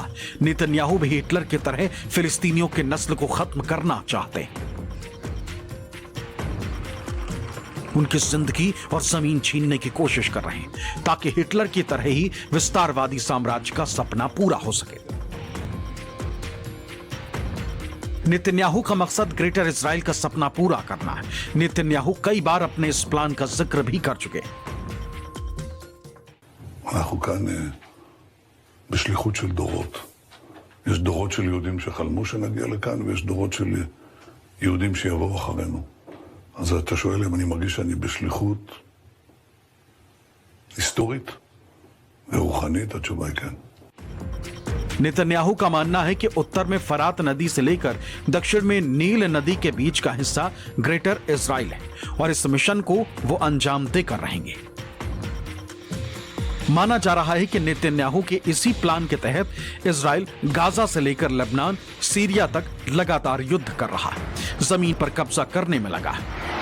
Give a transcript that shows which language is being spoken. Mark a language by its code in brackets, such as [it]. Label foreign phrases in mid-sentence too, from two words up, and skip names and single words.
[hi] नेतन्याहू भी हिटलर की तरह फिलिस्तीनियों के नस्ल को खत्म करना चाहते हैं, उनकी जिंदगी और जमीन छीनने की कोशिश कर रहे हैं ताकि हिटलर की तरह ही विस्तारवादी साम्राज्य का सपना पूरा हो सके। नेतन्याहू का मकसद ग्रेटर इजराइल का सपना पूरा करना है। नेतन्याहू कई बार अपने इस प्लान का जिक्र भी कर चुके। [he] אנחנו כאן בשליחות של דורות. יש דורות של יהודים שחלמו שנגיע לכאן, ויש דורות של יהודים שיבואו אחרינו. אז אתה שואל אם אני מרגיש שאני בשליחות היסטורית ורוחנית, התשובה היא כן. [hi] नेतन्याहू का मानना है कि उत्तर में फरात नदी से लेकर दक्षिण में नील नदी के बीच का हिस्सा ग्रेटर इजराइल है और इस मिशन को वो अंजाम देकर रहेंगे। माना जा रहा है कि नेतन्याहू के इसी प्लान के तहत इजराइल गाजा से लेकर लेबनान, सीरिया तक लगातार युद्ध कर रहा है, जमीन पर कब्जा करने में लगा है।